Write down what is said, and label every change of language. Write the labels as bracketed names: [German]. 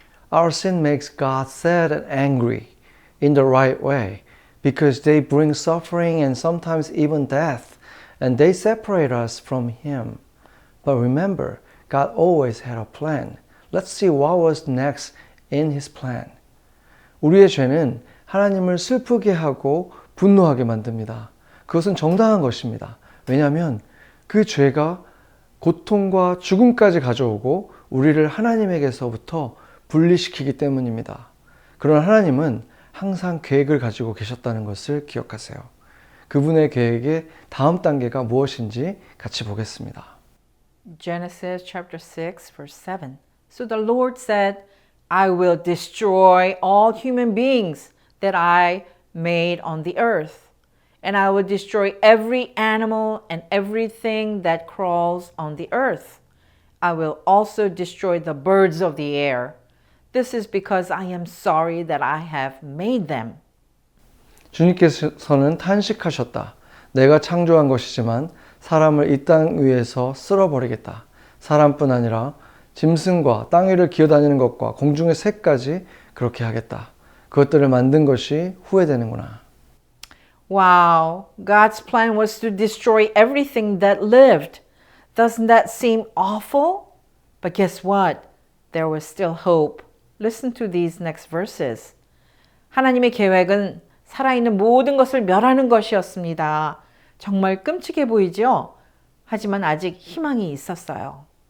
[English] Our sin makes God sad and angry in the right way because they bring suffering and sometimes even death, and they separate us from Him. But remember, God always had a plan. Let's see what was next in His plan. [Korean] 우리의 죄는 하나님을 슬프게 하고 분노하게 만듭니다. 그것은 정당한 것입니다. 왜냐하면 그 죄가 고통과 죽음까지 가져오고 우리를 하나님에게서부터 분리시키기 때문입니다. 그러나 하나님은 항상 계획을 가지고 계셨다는 것을 기억하세요. 그분의 계획의 다음 단계가 무엇인지 같이 보겠습니다. [English] Genesis chapter 6, verse 7. So the Lord said, I will destroy all human beings that I made on the earth, and I will destroy every animal and everything that crawls on the earth. I will also destroy the birds of the air. This is because I am sorry that I have made them. [Korean] 주님께서는 탄식하셨다. 내가 창조한 것이지만 사람을 이 땅 위에서 쓸어버리겠다. 사람뿐 아니라 짐승과 땅 위를 기어다니는 것과 공중의 새까지 그렇게 하겠다. 그것들을 만든 것이 후회되는구나. [English] Wow, God's plan was to destroy everything that lived. Doesn't that seem awful? But guess what? There was still hope. Listen to these next verses. [Korean] 하나님의 계획은 살아있는 모든 것을 멸하는 것이었습니다. 정말 끔찍해 보이죠? 하지만 아직 희망이 있었어요.